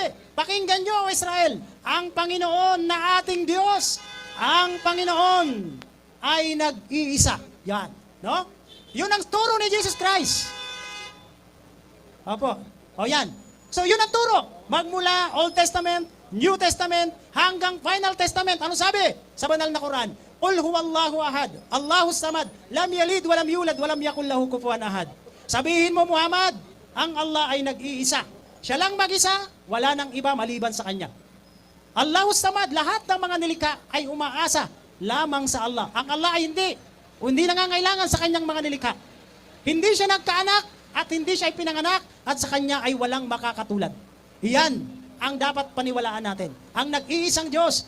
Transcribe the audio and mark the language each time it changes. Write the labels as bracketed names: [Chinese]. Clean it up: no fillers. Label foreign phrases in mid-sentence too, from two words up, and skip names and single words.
[Filipino] Pakinggan niyo, Israel, ang Panginoon na ating Diyos, ang Panginoon ay nag-iisa. Yan. No? Yun ang turo ni Jesus Christ. Opo. O yan. So yun ang turo. Magmula Old Testament, New Testament, hanggang Final Testament. Ano sabi sa banal na Quran? [Arabic] قل هو الله أحد، الله الصمد، لم يلد، ولم يولد، ولم يكن له كفوا أحد. [Filipino] Sabihin mo, Muhammad, ang Allah ay nag-iisa. Siya lang mag-isa, wala nang iba maliban sa Kanya. [Arabic] الله الصمد, [Filipino] lahat ng mga nilikha ay umaasa lamang sa Allah. Ang Allah ay hindi nangangailangan sa Kanyang mga nilikha. Hindi siya nagkaanak at hindi siya ay pinanganak at sa Kanya ay walang makakatulad. Iyan ang dapat paniwalaan natin. Ang nag-iisang Diyos.